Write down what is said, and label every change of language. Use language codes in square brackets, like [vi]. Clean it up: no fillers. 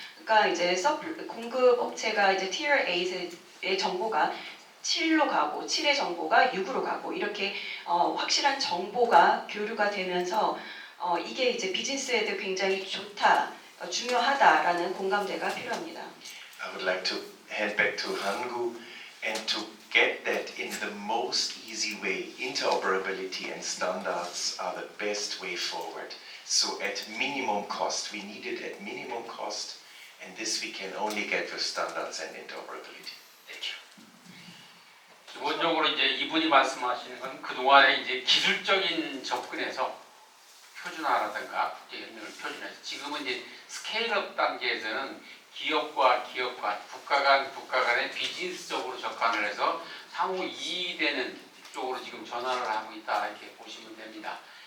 [ko] 그러니까 이제 공급 업체가 이제 Tier A의 정보가 7로 가고 7의 정보가 6으로 가고 이렇게 확실한 정보가 교류가 되면서 이게 이제 비즈니스에도 굉장히 좋다, 중요하다라는 공감대가 필요합니다. [en] I would like to hand back to Hangu and to get that in the most easy way. Interoperability and standards are the best way forward. So at minimum cost, we need it at minimum cost, and this we can only get with standards and interoperability. Thank you. [ko] 기본적으로 이제 이분이 말씀하시는 건 그동안에 이제 기술적인 접근에서 표준화라든가 국제 협력을 표준화해서 지금은 이제 스케일업 단계에서는 기업과 국가 간의 비즈니스적으로 접근을 해서 상호 이익이 되는 쪽으로 지금 전환을 하고 있다 이렇게 보시면 됩니다.